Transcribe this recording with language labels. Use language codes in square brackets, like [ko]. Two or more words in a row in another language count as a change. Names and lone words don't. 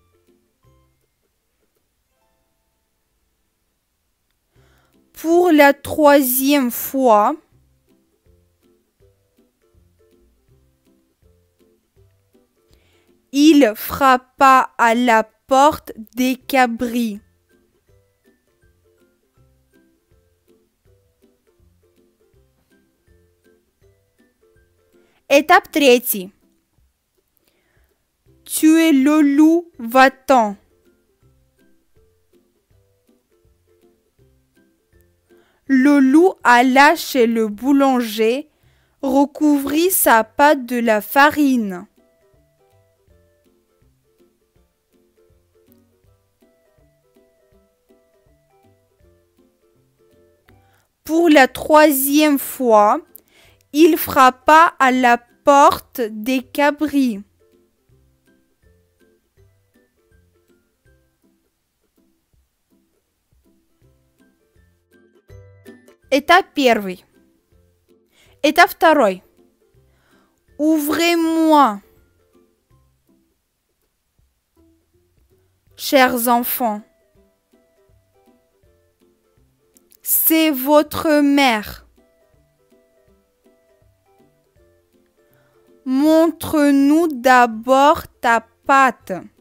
[fr] Pour la troisième fois, il frappa à la porte des cabris. [ru] Этап третий. [fr] Tu es le loup, va-t'en. Le loup alla chez le boulanger, recouvrit sa pâte de la farine. Pour la troisième fois, il frappa à la porte des cabris. [ru] Этап первый. Этап второй. [fr] Ouvrez-moi, chers enfants. C'est votre mère. Montre-nous d'abord ta patte.